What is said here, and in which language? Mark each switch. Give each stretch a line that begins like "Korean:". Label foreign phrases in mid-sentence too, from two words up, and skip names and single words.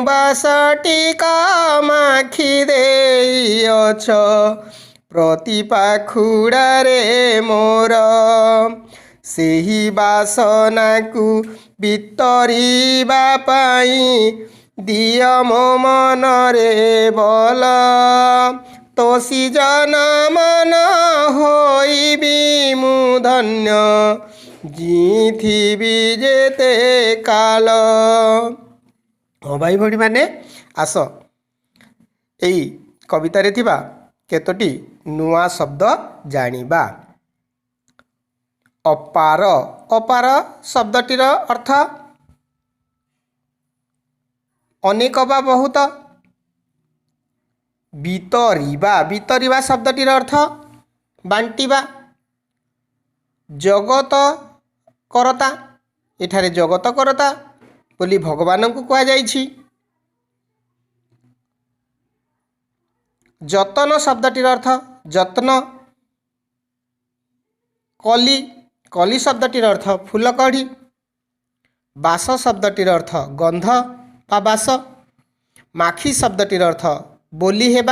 Odia: ବାସଟି କାମାଖି ଦେଇଅଛ ପ୍ରତି ପାଖୁଡ଼ାରେ ମୋର ସେହି ବାସନା କୁ ବିତରିବା ପାଇଁ ଦିଅ ମୋ ମନ ରେ ବଳ ତୋଷି ଜନ ମନ ହୋଇବି ମୁଁ ଧନ୍ୟ ଜୀଇଥିବି ଯେତେ କାଳ। ହଁ ଭାଇ ଭଉଣୀ ମାନେ ଆସ ଏହି କବିତାରେ ଥିବା କେତୋଟି ନୂଆ ଶବ୍ଦ ଜାଣିବା। ଅପାର ଅପାର ଶବ୍ଦଟିର ଅର୍ଥ ଅନେକ ବା ବହୁତ। ବିତରିବା ବିତରିବା ଶବ୍ଦଟିର ଅର୍ଥ ବାଣ୍ଟିବା। ଜଗତ କର୍ତ୍ତା ଏଠାରେ ଜଗତ କର୍ତ୍ତା ବୋଲି ଭଗବାନ କୁ କୁହା ଯାଇଛି। ଯତନ ଶବ୍ଦଟିର ଅର୍ଥ ଯତ୍ନ। କଲି, କଲି ଶବ୍ଦଟିର ଅର୍ଥ ଫୁଲ କଢ଼ି। ବାସ ଶବ୍ଦଟିର ଅର୍ଥ ଗନ୍ଧ ବା ବାସ। ମାଖି ଶବ୍ଦଟିର ଅର୍ଥ ବୋଲି ହେବା।